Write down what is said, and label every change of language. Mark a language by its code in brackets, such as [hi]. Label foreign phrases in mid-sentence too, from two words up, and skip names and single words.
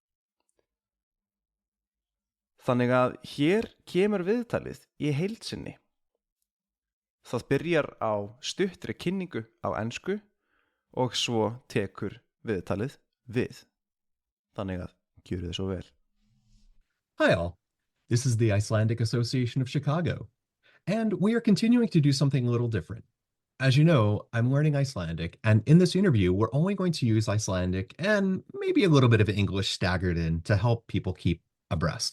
[is] Þannig að hér kemur viðtalið í heild sinni. Það byrjar á stuttri kynningu á ensku og svo tekur viðtalið við. Þannig að gjörið þið svo vel. [en] Hi all, this is the Icelandic Association of Chicago, and we are continuing to do something a little different. As you know, I'm learning Icelandic, and in this interview, we're only going to use Icelandic and maybe a little bit of English staggered in to help people keep abreast.